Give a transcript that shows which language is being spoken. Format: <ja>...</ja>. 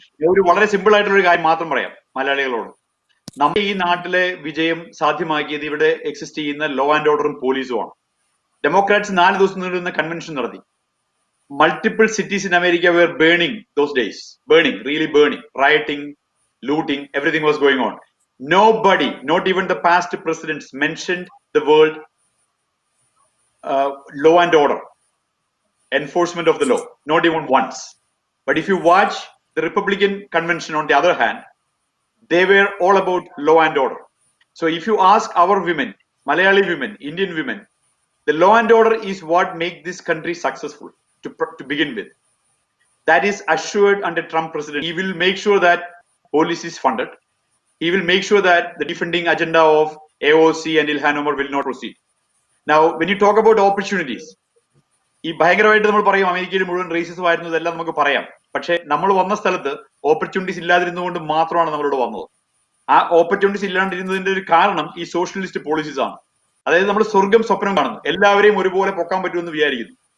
<ml>ഒരു വളരെ സിമ്പിൾ ആയിട്ടുള്ള ഒരു കാര്യം മാത്രം പറയാം മലയാളികളോട്. നമ്മുടെ ഈ നാട്ടിലെ വിജയം സാധ്യമാക്കിയത് ഇവിടെ എക്സിസ്റ്റ് ചെയ്യുന്ന ലോ ആൻഡ് ഓർഡറും പോലീസുമാണ്. ഡെമോക്രാറ്റ്സ് 4 ദിവസം നീണ്ടുന്ന കൺവെൻഷൻ നടത്തി.</ml> <en>Multiple cities in America were burning those days. Really burning. Rioting, looting, everything was going on. Nobody, not even the past presidents, mentioned the word law and order, enforcement of the law, not even once. But if you watch the Republican convention, on the other hand, they were all about law and order. So if you ask our women, Malayali women, Indian women, the law and order is what makes this country successful to begin with. That is assured under Trump president. He will make sure that police is funded. He will make sure that the defending agenda of AOC and Ilhan Omar will not proceed. Now, when you talk about opportunities,</en> <ml>ഈ ഭയങ്കരമായിട്ട് നമ്മൾ പറയും അമേരിക്കയിൽ മുഴുവൻ racism ആയിരുന്നു, ഇതെല്ലാം നമുക്ക് പറയാം. പക്ഷെ നമ്മൾ വന്ന സ്ഥലത്ത് ഓപ്പർച്യൂണിറ്റീസ് ഇല്ലാതിരുന്നുകൊണ്ട് മാത്രമാണ് നമ്മളിവിടെ വന്നത്. ആ ഓപ്പർച്യൂണിറ്റീസ് ഇല്ലാണ്ടിരുന്നതിന്റെ ഒരു കാരണം ഈ സോഷ്യലിസ്റ്റ് പോളിസീസ് ആണ്. അതായത് നമ്മൾ സ്വർഗം സ്വപ്നം കാണുന്നു, എല്ലാവരെയും ഒരുപോലെ പൊക്കാൻ പറ്റുമെന്ന് വിചാരിക്കുന്നു.</ml>